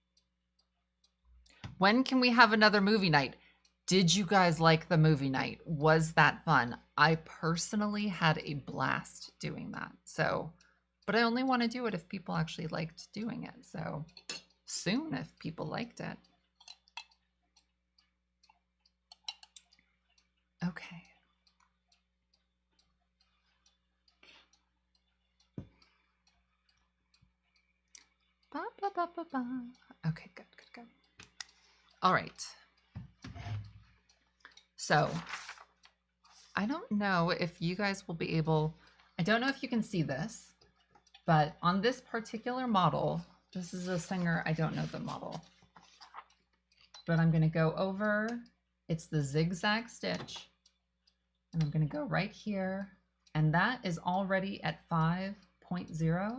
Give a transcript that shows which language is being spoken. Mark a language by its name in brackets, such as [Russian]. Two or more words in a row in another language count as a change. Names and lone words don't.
[English] When can we have another movie night? Did you guys like the movie night? Was that fun? I personally had a blast doing that. So, but I only want to do it if people actually liked doing it. So soon if people liked it. Okay. Ba, ba, ba, ba, ba. Okay, good. All right. So I don't know if you guys will be able, I don't know if you can see this, but on this particular model, this is a Singer, I don't know the model, but I'm going to go over, it's the zigzag stitch, and I'm going to go right here, and that is already at 5.0.